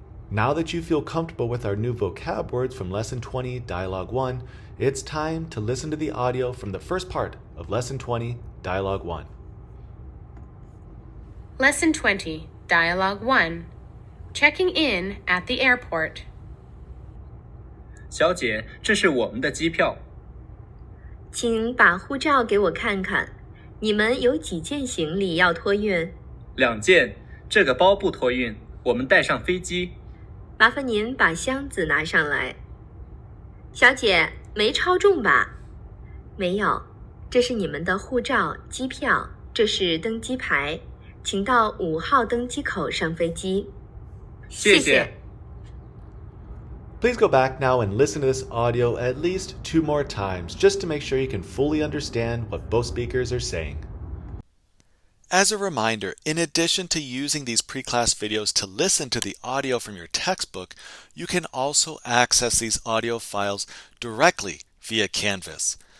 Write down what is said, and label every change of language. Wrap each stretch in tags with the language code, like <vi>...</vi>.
<en>Now that you feel comfortable with our new vocab words from Lesson 20, Dialogue 1, it's time to listen to the audio from the first part of Lesson 20, Dialogue 1. Lesson 20, Dialogue 1. Checking in at the airport.</en> <zh>小姐，这是我们的机票。请把护照给我看看，你们有几件行李要托运 2件，这个包不托运，我们带上飞机。麻烦您把箱子拿上来。小姐，没超重吧？没有，这是你们的护照、机票，这是登机牌，请到5号登机口上飞机。谢谢。</zh> <en>Please go back now and listen to this audio at least 2 more times, just to make sure you can fully understand what both speakers are saying. As a reminder, in addition to using these pre-class videos to listen to the audio from your textbook, you can also access these audio files directly via Canvas.</en>